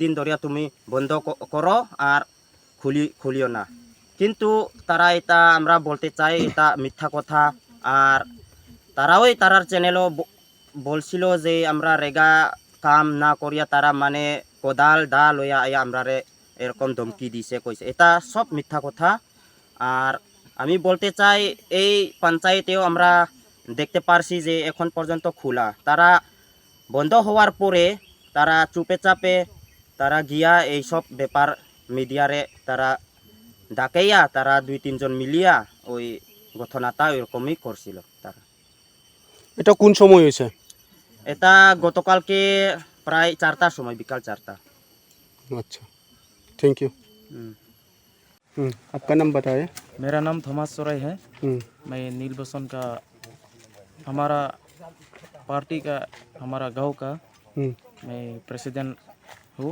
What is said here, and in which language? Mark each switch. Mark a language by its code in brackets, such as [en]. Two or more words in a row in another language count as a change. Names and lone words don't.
[bn] দিন ধরিয়া তুমি বন্ধ করো আর খুলিও না কিন্তু তারা এটা আমরা বলতে চাই এটা মিথ্যা কথা আর তারাও তারার চ্যানেলও বলছিল যে আমরা রেগা কাম না করিয়া তারা মানে কোদাল দা লইয়া আয়া আমরারে এরকম ধমকি দিছে কইছে এটা সব মিথ্যা কথা আর আমি বলতে চাই এই পঞ্চায়েতেও আমরা দেখতে পারছি যে এখন পর্যন্ত খোলা তারা বন্ধ হওয়ার পরে তারা চুপে চাপে তারা গিয়া এই সব ব্যাপার মিডিয়া রে তারা ডাকেয়া তারা 2-3 জন মিলিয়া ওই ঘটনাটা এরকমই করছিল তারা। এটা কোন সময় হয়েছে? এটা গতকালকে প্রায় 4টার সময়, বিকাল 4টা। [hi] अच्छा, [en] thank you. [hi] आपका नाम बताएं। मेरा नाम थॉमस सोराय है। हम्म, मैं नील बसन का, हमारा पार्टी का, हमारा गांव का हम्म, मैं प्रेसिडेंट हूँ।